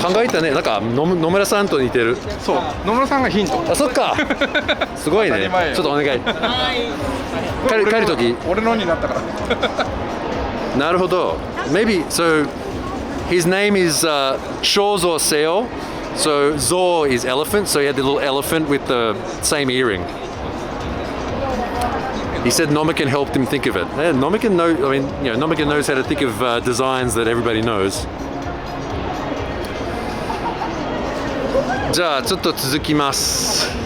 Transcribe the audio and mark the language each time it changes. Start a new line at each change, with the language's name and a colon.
Japanese: 考えたね。なんか野村さんと似てる。そう。野村さんがヒント。あ、そっか。すごいね。ちょっとお願い。帰る時。俺のになったから。 Naruhodo.
English: Maybe, so his name is Shozo Seo. So Zo is elephant, so he had the little elephant with the same earring. He said Nomiken helped him think of it. Yeah, Nomiken knows how to think of designs that everybody knows.
Japanese: じゃあちょっと続きます。